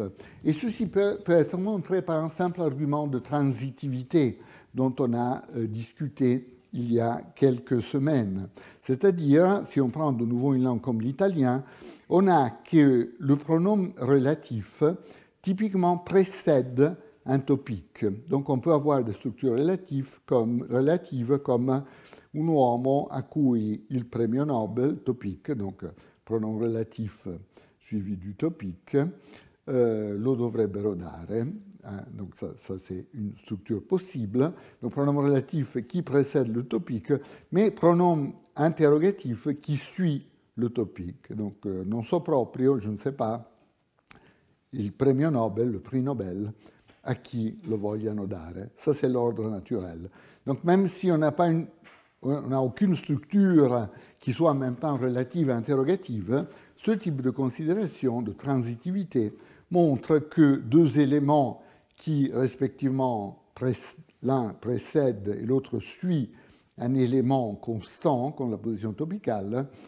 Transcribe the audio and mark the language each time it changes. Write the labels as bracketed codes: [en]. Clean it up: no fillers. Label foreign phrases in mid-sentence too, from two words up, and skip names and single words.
[fr] Et ceci peut être montré par un simple argument de transitivité dont on a discuté il y a quelques semaines. C'est-à-dire, si on prend de nouveau une langue comme l'italien, on a que le pronom relatif typiquement précède un topique. Donc on peut avoir des structures relatives comme [it] un uomo a cui il premio Nobel, [fr] topique, donc pronom relatif suivi du topique, [it] lo dovrebbero dare. [fr] Donc ça c'est une structure possible. Donc pronom relatif qui précède le topique, mais pronom interrogatif qui suit le topique. [it] Donc non so proprio, [fr] je ne sais pas, [it] il premio Nobel, [fr] le prix Nobel, à qui [it] lo vogliano dare. [fr] Ça c'est l'ordre naturel. Donc même si on n'a aucune structure qui soit en même temps relative et interrogative, ce type de considération, de transitivité, montre que deux éléments qui, respectivement, l'un précède et l'autre suit un élément constant, comme la position topicale,